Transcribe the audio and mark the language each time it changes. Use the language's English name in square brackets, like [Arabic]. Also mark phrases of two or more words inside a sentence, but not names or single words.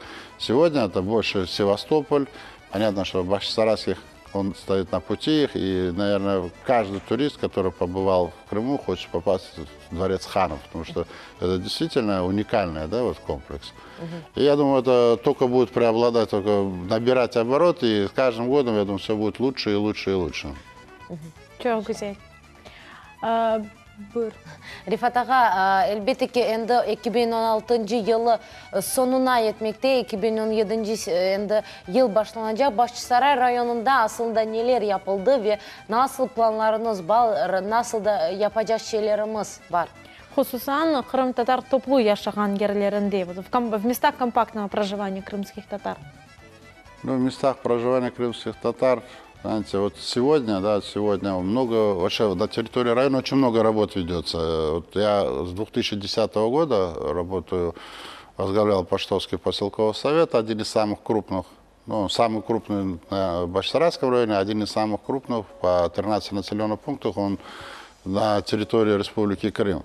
[Russian] Сегодня это больше Севастополь. Понятно, что Бахчисарайский, он стоит на пути их, и, наверное, каждый турист, который побывал в Крыму, хочет попасть в дворец ханов, потому что это действительно уникальный, да, вот комплекс. И я думаю, это только будет преобладать, только набирать обороты, и с каждым годом, я думаю, все будет лучше и лучше и лучше. [Crimean Tatar] Çok güzel. Buyur. Rifat ağa, elbette ki 2016 yılı sonuna yetmekte, 2017 yıl başlanacak. Бахчисарай rayonunda aslında neler yapıldı ve nasıl planlarınız var, nasıl da yapacak şeylerimiz var? Hususan Крым татар топлу yaşagan yerlerinde, [Russian] в местах компактного проживания крымских татар. Ну, в местах проживания крымских татар, знаете, вот сегодня много, вообще на территории района очень много работ ведется. Вот я с 2010 года работаю, возглавлял Паштовский поселковый совет, один из самых крупных, самый крупный в Бахчисарайском районе, один из самых крупных по 13 населенных пунктах, он на территории Республики Крым.